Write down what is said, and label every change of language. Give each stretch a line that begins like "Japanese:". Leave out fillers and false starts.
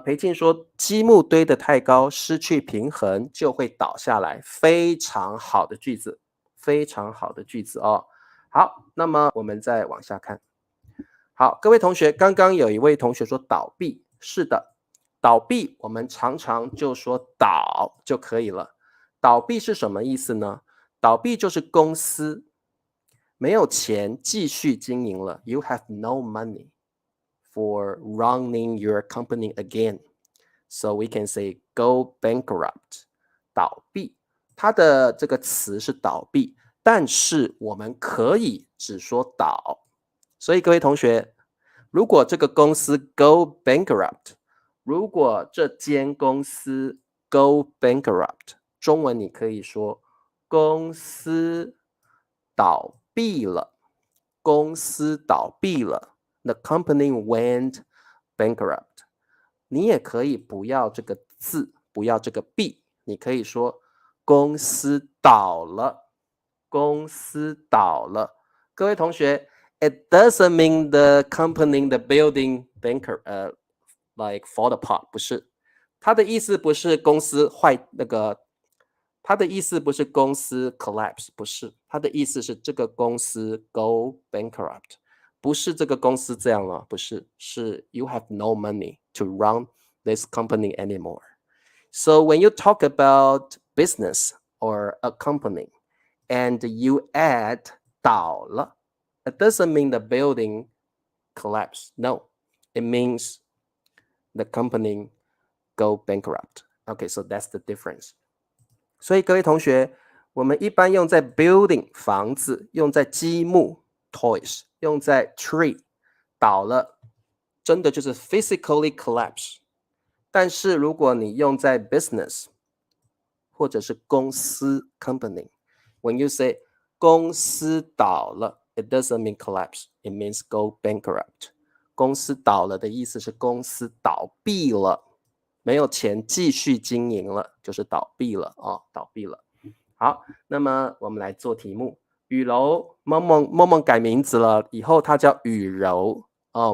Chinese: 裴静说积木堆得太高，失去平衡就会倒下来，非常好的句子，非常好的句子哦。好，那么我们再往下看。好，各位同学，刚刚有一位同学说倒闭，是的，倒闭我们常常就说倒就可以了。倒闭是什么意思呢？倒闭就是公司没有钱继续经营了 ，
English: You have no money for running your company again. So we can say go bankrupt.
Chinese: 倒闭，它的这个词是倒闭，但是我们可以只说倒。所以各位同学，如果这个公司 go bankrupt， 如果这间公司 go bankrupt， 中文你可以说公司倒闭了，公司倒闭了 ，
English: the company went bankrupt。
Chinese: 你也可以不要这个字，不要这个 be， 你可以说公司倒了，公司倒了。各位同学 ，
English: it doesn't mean the company, the building like fall apart，
Chinese: 不是，它的意思不是公司坏那个，它的意思不是公司 collapse， 不是，它的意思是这个公司 go bankrupt。不是这个公司这样了，不是，是
English: you have no money to run this company anymore. So when you talk about business or a company and you add 倒了, it doesn't mean the building collapse. No, it means the company go bankrupt. Okay, so that's the difference.
Chinese: 所以各位同学，我们一般用在 building 房子，用在积木 toys，用在 tree 倒了，真的就是 physically collapse。但是如果你用在
English: business
Chinese: 或者是公司
English: company，when you say
Chinese: 公司倒了
English: ，it doesn't mean collapse, it means go bankrupt。
Chinese: 公司倒了的意思是公司倒闭了，没有钱继续经营了，就是倒闭了哦，倒闭了。好，那么我们来做题目。雨柔，梦梦改名字了，以后她叫雨柔哦。